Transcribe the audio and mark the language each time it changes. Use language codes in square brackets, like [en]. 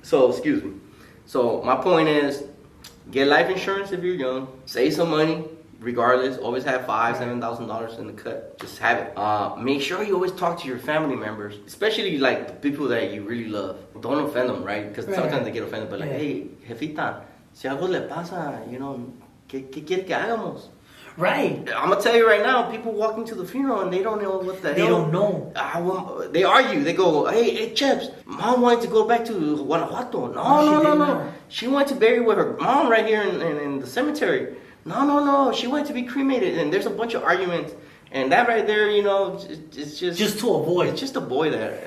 [en] So excuse me. So my point is, Get life insurance if you're young. Save some money. Regardless, always have $5,000-$7,000 in the cut. Just have it. Make sure you always talk to your family members, especially like the people that you really love. Don't offend them, right? Because sometimes they get offended. But like, hey, [es] jefita, si algo le pasa, [en] you know, [es] ¿qué quiere que hagamos? [en] Right. I'm gonna tell you right now, people walk into the funeral and they don't know what the hell. They don't know. They argue. They go, hey, Chaps, Mom wanted to go back to Guanajuato. No. She wanted to bury with her mom right here in the cemetery. No. She wanted to be cremated. And there's a bunch of arguments. And that right there, you know, it's just to avoid. It's just to avoid that.